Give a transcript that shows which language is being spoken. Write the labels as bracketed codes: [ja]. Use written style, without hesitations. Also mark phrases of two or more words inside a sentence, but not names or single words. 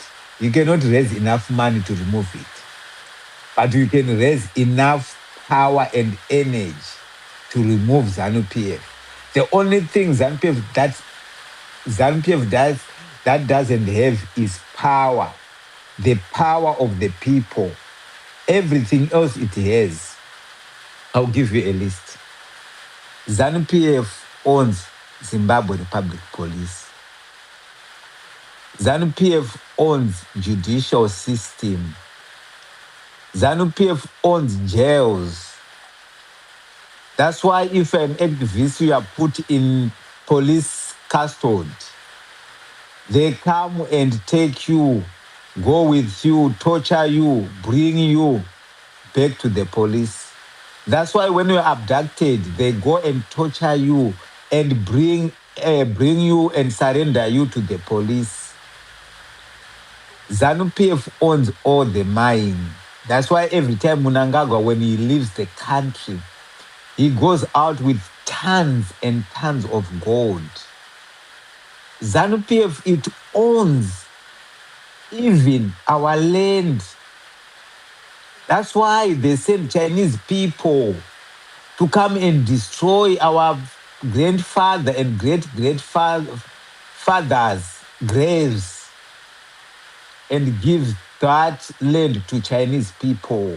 [en] You cannot raise enough money to remove it. But you can raise enough power and energy to remove ZANU-PF. The only thing ZANU-PF does that doesn't have is power. The power of the people. Everything else it has. I'll give you a list. ZANU-PF owns Zimbabwe Republic Police. ZANU-PF owns judicial system. ZANU-PF owns jails. That's why if an activist you are put in police custody, they come and take you, go with you, torture you, bring you back to the police. That's why when you're abducted, they go and torture you and bring you and surrender you to the police. ZANU-PF owns all the mine. That's why every time Mnangagwa, when he leaves the country, he goes out with tons and tons of gold. ZANU-PF, it owns even our land. That's why they send Chinese people to come and destroy our grandfather and great-great-fathers' graves and give that land to Chinese people.